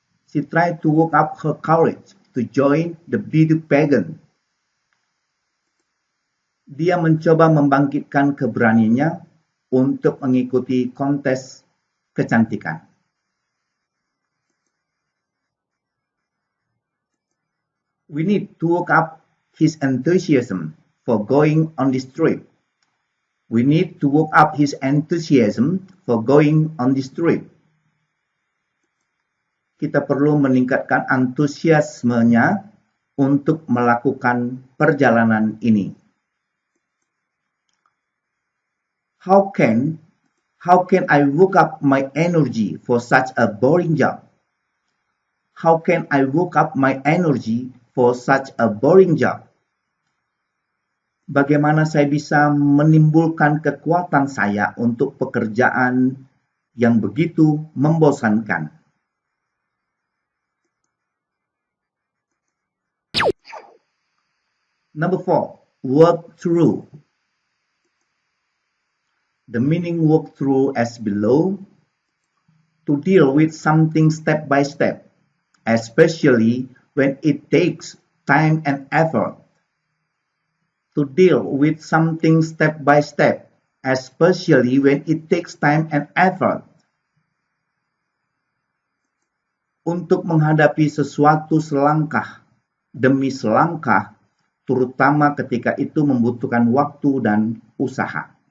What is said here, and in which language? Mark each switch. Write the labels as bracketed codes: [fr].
[en] She tried to work up her courage to join the beauty pageant. [id] Dia mencoba membangkitkan keberaniannya untuk mengikuti kontes kecantikan. [en] We need to work up his enthusiasm for going on this trip. We need to work up his enthusiasm for going on this trip. [id] kita perlu meningkatkan antusiasmenya untuk melakukan perjalanan ini. [en] How can I work up my energy for such a boring job? How can I work up my energy for such a boring job? [id] Bagaimana saya bisa menimbulkan kekuatan saya untuk pekerjaan yang begitu membosankan? [en] Number 4, work through. The meaning work through as below: to deal with something step by step, especially when it takes time and effort. To deal with something step by step, especially when it takes time and effort. [id] Untuk menghadapi sesuatu selangkah demi selangkah, terutama ketika itu membutuhkan waktu dan usaha.